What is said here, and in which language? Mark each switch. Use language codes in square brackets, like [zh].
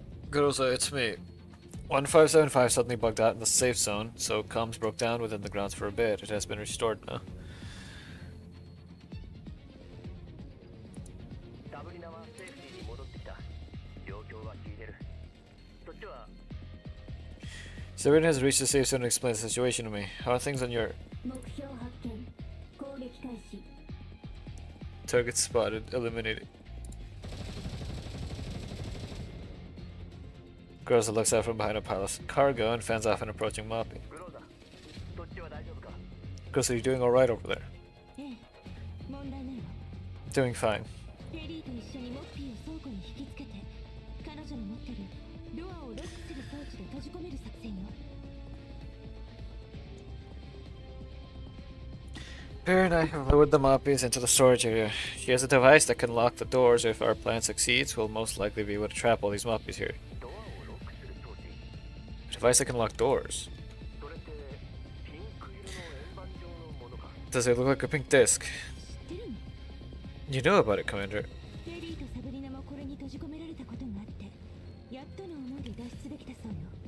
[en] Groza, it's me. 1575 suddenly bugged out in the safe zone, so comms broke down within the grounds for a bit. It has been restored now. [ja] サブリナはセーフティーに戻ってきた。状況は聞いてる。そっちは [en] Sabrina has reached the safe zone and explained the situation to me. How are things on your [ja] 目標発見攻撃開始 [en] target spotted, eliminated? Groza looks out from behind a pile of cargo and fans off an approaching moppy. [ja] グローザ。そっちは大丈夫か？ [en] Groza, are you doing alright over there? [ja] ええ問題ないわ [en] Doing fine. [ja] テリーと一緒にモッピーを倉庫に引きつけて彼女の持ってるドアをロックする装置で閉じ込める作戦よ [en] Bear and I have lowered the moppies into the storage area. She has a device that can lock the doors. If our plan succeeds, we'll most likely be able to trap all these moppies here. [ja] ドアをロックする装置。 [en] A device that can lock doors. [ja] それってピンク色の円盤状のものか？ [en] Does it look like a pink disc? [ja] 知ってるの [en] You know about it, Commander. [ja] テリーとサブリナもこれに閉じ込められたことがあってやっとの思いで脱出できたそうよ